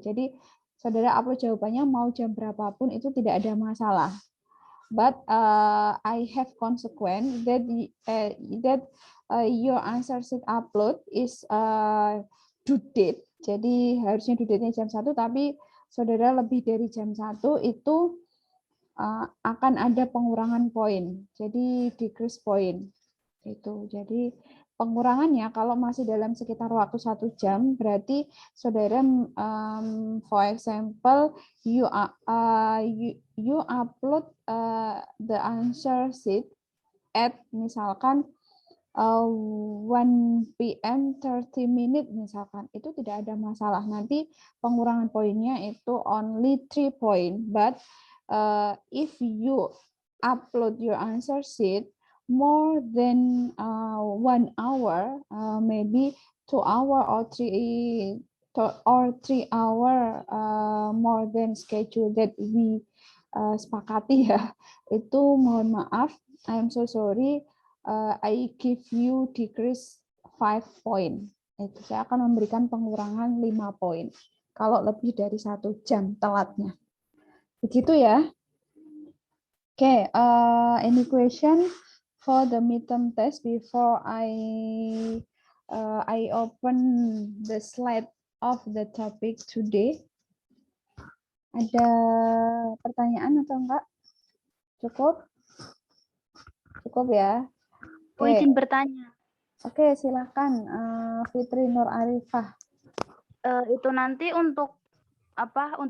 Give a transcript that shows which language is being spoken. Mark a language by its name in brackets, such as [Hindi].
[Indonesian] Jadi saudara upload jawabannya mau jam berapapun itu tidak ada masalah. [English] But I have consequence that your answer sheet upload is due date. [Indonesian] Jadi harusnya due date-nya jam 1, tapi saudara lebih dari jam 1 itu akan ada pengurangan poin. Jadi decrease point. Itu. Jadi pengurangannya kalau masih dalam sekitar waktu 1 jam, berarti saudara, for example, you upload the answer sheet at misalkan 1 PM 30 minute misalkan, itu tidak ada masalah. Nanti pengurangan poinnya itu only 3 point. [English] But if you upload your answer sheet more than 1 hour, maybe 2 hour or 3 hour more than schedule that we sepakati ya, itu mohon maaf, I am so sorry, I give you decrease 5 point. [Indonesian] Itu saya akan memberikan pengurangan 5 poin kalau lebih dari 1 jam telatnya. Begitu ya. [English] Okay, any question for the midterm test before I open the slide of the topic today? [Indonesian] Ada pertanyaan atau enggak? Cukup? Cukup ya? Aku izin bertanya. Oke, silakan Fitri Nur Arifah. Itu nanti untuk apa?